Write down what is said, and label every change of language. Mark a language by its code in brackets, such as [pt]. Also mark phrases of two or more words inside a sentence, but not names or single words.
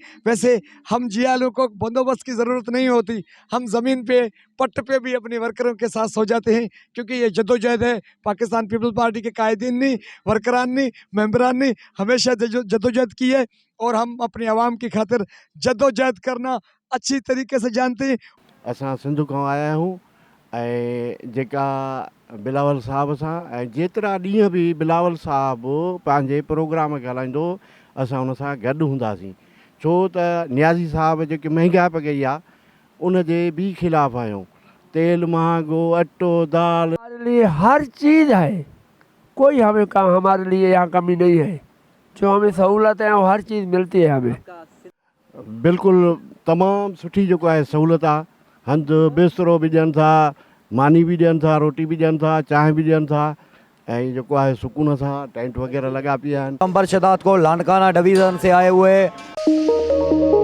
[ur] ویسے ہم جیالوں کو بندوبست کی ضرورت نہیں ہوتی، ہم زمین پے پٹ پے بھی اپنے ورکروں کے ساتھ سو جاتے ہیں، کیونکہ یہ جدوجہد ہے. پاکستان پیپلز پارٹی کے قائدین نے، ورکران نے، ممبران نے ہمیشہ جدوجہد کی ہے اور ہم اپنی عوام کی خاطر جدوجہد کرنا اچھی طریقے سے جانتے ہیں. [sd] असां सिंध खां आया आहियूं ऐं जेका बिलावल साहब सां ऐं जेतिरा ॾींहं बि बिलावल साहब पंहिंजे प्रोग्राम खे हलाईंदो असां उन सां गॾु हूंदासीं, छो त नियाज़ी साहब जेकी महांगाई कई आहे उन जे बि ख़िलाफ़ु आहियूं। तेल महांगो, अटो, दाल, [ur] ہمارے لیے ہر چیز ہے، کوئی ہمیں کام ہمارے لیے یہاں کمی نہیں ہے. جو ہمیں سہولت ہے وہ ہر چیز ملتی ہے ہمیں. [sd] बिल्कुलु तमामु सुठी जेको आहे सहूलियत आहे। हंधि बिस्तरो बि ॾियनि था, मानी बि ॾियनि था, रोटी बि ॾियनि था, चांहि बि ॾियनि था ऐं जेको आहे सुकून सां टेंट वग़ैरह लॻा पिया आहिनि। [ur] امبر شدات کو لانڈکانہ ڈویژن سے آئے ہوئے